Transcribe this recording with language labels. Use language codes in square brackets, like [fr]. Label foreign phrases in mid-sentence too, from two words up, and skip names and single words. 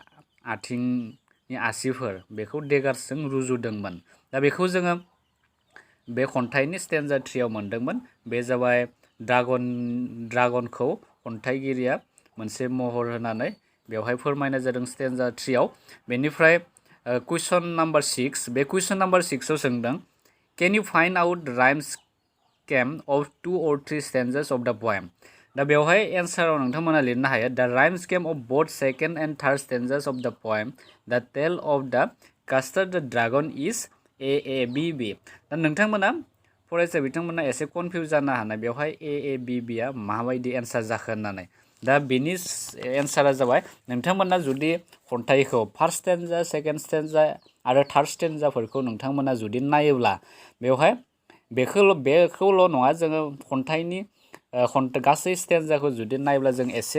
[brx] आथिंनि आसिफोर बेखौ डेगार्सजों रुजुदोंमोन दा बेखौ जोङो बे खन्थाइनि स्टेन्जा 3 आव मोनदोंमोन बे जाबाय ड्रागनखौ खन्थाइगिरिया मोनसे महर होनानै बेवहाय फोरमायनाय जादों स्टेन्जा 3 आव बेनिफ्राय कुइसन नाम्बार 6 बे कुइसन नाम्बार 6 आव सोंदों [en] can you find out rhyme scheme of 2 or 3 stanzas of the poem [brx] दा बेवहाय एन्साराव नोंथांमोना लिरनो हायो [en] the rhyme scheme of both second and third stanzas of the poem the tale of the Custard the dragon is A B B [brx] दा नोंथांमोना फरायसा बिथांमोना एसे कनफिउज जानो हानाय बेवहाय A B B आ माबायदि एन्सार जाखो होननानै दा बेनि एन्सारा जाबाय नोंथांमोना जुदि खन्थाइखौ [en] first stanza second stanza [brx] आरो थार्ड स्टेन्जाफोरखौ नोंथांमोना जुदि नायोब्ला बेवहाय बेखौल' नङा जोङो खन्थाइनि गासै स्टेन्जाखौ जुदि नायोब्ला जों एसे